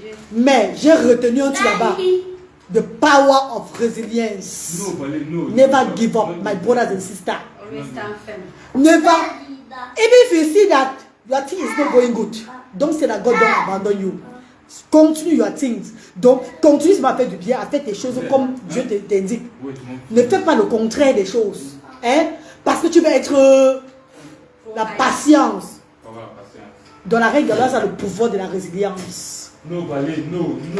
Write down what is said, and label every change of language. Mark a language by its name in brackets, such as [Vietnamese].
[French] Mais j'ai retenu un truc là-bas. [English] The power of resilience. No, but no. Never give up, my brothers and sisters. Always stand firm. Never. Even if you see that your thing is not going good, don't say that God don't abandon you. Continue your things. [French] Donc, continue à faire du bien, à faire tes choses comme Dieu t'indique. Ne fais pas le contraire des choses. Hein? Parce que tu vas être la patience. Dans la règle, là, ça a le pouvoir de la résilience. [English] No, Balé, no.